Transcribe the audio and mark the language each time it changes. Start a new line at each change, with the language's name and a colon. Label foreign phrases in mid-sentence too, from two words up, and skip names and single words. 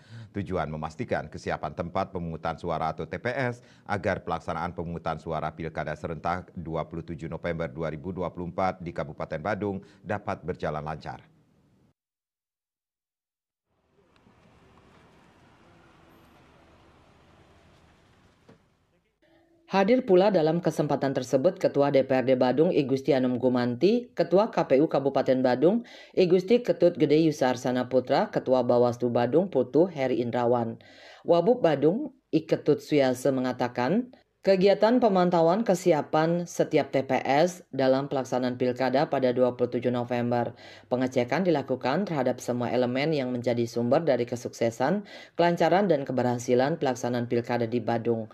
Indonesian: Tujuan memastikan kesiapan tempat pemungutan suara atau TPS agar pelaksanaan pemungutan suara Pilkada serentak 27 November 2024 di Kabupaten Badung dapat berjalan lancar. Hadir pula dalam kesempatan tersebut Ketua DPRD Badung I Gusti Anom Gumanti, Ketua KPU Kabupaten Badung I Gusti Ketut Gede Yusarsana Putra, Ketua Bawaslu Badung Putu Heri Indrawan. Wabub Badung I Ketut Suwiyasa mengatakan, kegiatan pemantauan kesiapan setiap TPS dalam pelaksanaan Pilkada pada 27 November. Pengecekan dilakukan terhadap semua elemen yang menjadi sumber dari kesuksesan, kelancaran dan keberhasilan pelaksanaan Pilkada di Badung.